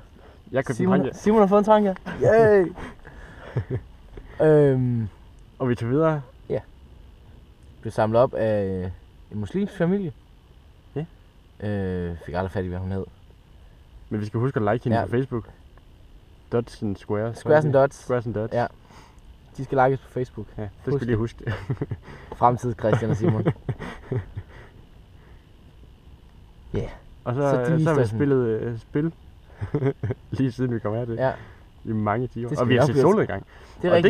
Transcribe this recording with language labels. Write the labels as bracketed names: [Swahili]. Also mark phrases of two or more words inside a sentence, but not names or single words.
[Danish] Jeg købte en Trangia. Simon har fået en Trangia. Yay! Og vi tog videre. Ja. Blev samlet op af en muslimsk familie. Ja. Fik aldrig fat i, hvad hun hed. Men vi skal huske at like hende på Facebook. Dots and Squares. Squares and Dots. Squares and Dots. Ja. De skal likes på Facebook. Ja, det skal vi lige huske. Fremtid Christian og Simon. Ja. Yeah. Og så har vi spillet spil. Lige siden vi kom her til. Ja. I mange timer. Og vi har set solnedgang. Det er rigtigt.